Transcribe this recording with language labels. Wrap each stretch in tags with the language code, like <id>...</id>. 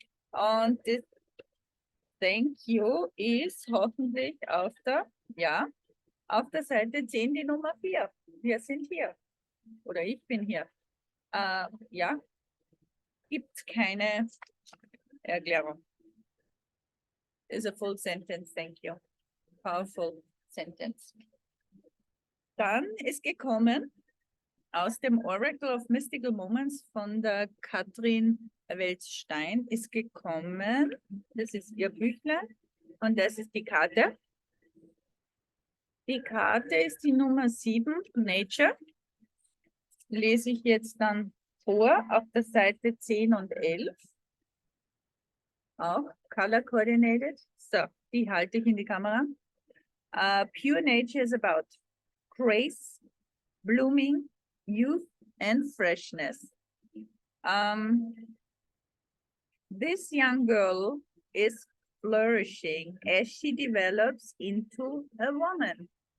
<de>Und das Thank you ist hoffentlich auf der Seite 10 die Nummer 4. Wir sind hier. Oder ich bin hier. Ja, gibt keine Erklärung.</de> <en>Is a full sentence, thank you. Powerful sentence.</en> <de>Dann ist gekommen aus dem Oracle of Mystical Moments von der Catrin Welz-Stein ist gekommen. Das ist ihr Büchlein und das ist die Karte. Die Karte ist die Nummer 7, Nature. Lese ich jetzt dann vor auf der Seite 10 und 11. Auch</de> <en>color coordinated.</en> <de>So, die halte ich in die Kamera.</de> <en>Pure nature is about grace, blooming, youth, and freshness. This young girl is flourishing as she develops into a woman.</en>